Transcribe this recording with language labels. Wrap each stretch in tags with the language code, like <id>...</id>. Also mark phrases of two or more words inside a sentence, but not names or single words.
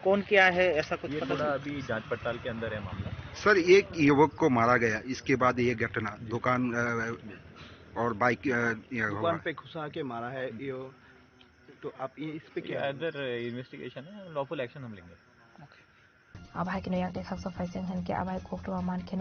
<hi>कौन क्या है ऐसा कुछ ये थोड़ा अभी जांच पड़ताल के अंदर है मामला। सर एक युवक को मारा गया, इसके बाद ये घटना दुकान और बाइक दुकान पे घुसा के मारा है ये, तो आप ये इस पे क्या</hi> <en>other investigation</en> <hi>है,</hi> <en>lawful action</en> <hi>हम लेंगे।</hi> <trp>आबाहाय किनो यांगते खाक्सो फाइसिंग हनके आबाहाय कोक्तमा मानखेनो</trp>